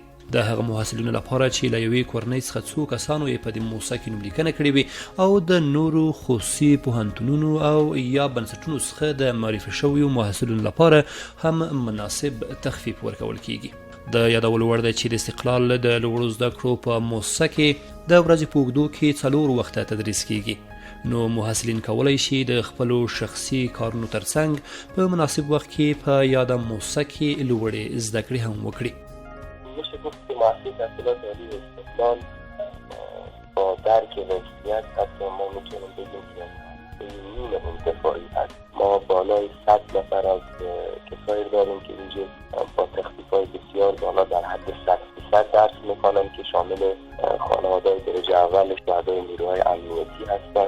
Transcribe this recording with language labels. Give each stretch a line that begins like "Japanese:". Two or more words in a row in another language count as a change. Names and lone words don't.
Pashto: د هغه محصلینو لپاره چې له یوې کورنۍ څخه څو کسانو یې په دې موسسه کې نوملیکنه کړې وي او د نورو خصوصي پوهنتونونو او یا بنسټونو څخه د معرفي شویو محصلینو لپاره هم مناسب تخفیف ورکول کیږي. د یادولو وړ ده چې د استقلال د لوړو زده کړو په موسسه کې د ورځې په اوږدو کې 4 وخته تدریس کیږي، نو محصلین کولی شي د خپلو شخصي کارونو ترڅنګ په مناسب وخت کې په یاده موسسه کې لوړې زده کړې هم وکړي.
Persian: میشه گفت که مؤسسه تحصیلات عالی استقلال با درک وضعیت حتی ما میتونیم بگیم که نیم انتفاعی هست. ما بالای 100 نفر از کسایی داریم که اینجا با تخفیف‌های بسیار بالا در حد 100% درس میکنن که شامل خانواده‌های درجه اول شهدای نیروهای امنیتی هستند.